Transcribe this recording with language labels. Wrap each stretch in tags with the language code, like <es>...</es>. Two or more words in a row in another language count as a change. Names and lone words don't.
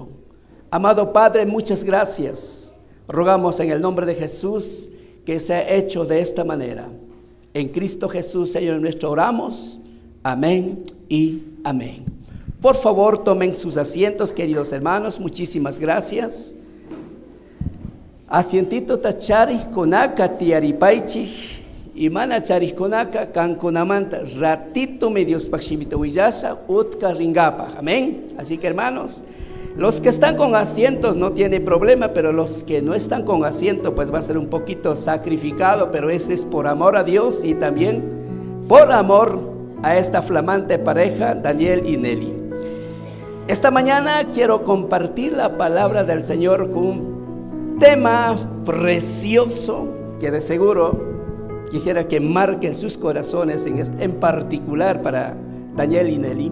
<es>Amado Padre, muchas gracias. Rogamos en el nombre de Jesús que sea hecho de esta manera. En Cristo Jesús, Señor nuestro, oramos. Amén y amén. Por favor, tomen sus asientos, queridos hermanos. Muchísimas gracias.</es> <qu>Asientito tachari konaka tiaripaichi y mana charis konaka kankunamanta</qu> <es>ratito medios</es> <qu>pakshimita huyasa utka ringapa.</qu> <es>Amén. Así que hermanos, los que están con asientos no tiene problema, pero los que no están con asiento pues va a ser un poquito sacrificado, pero este es por amor a Dios y también por amor a esta flamante pareja, Daniel y Nelly. Esta mañana quiero compartir la palabra del Señor con un tema precioso que de seguro quisiera que marquen sus corazones en particular para Daniel y Nelly.</es>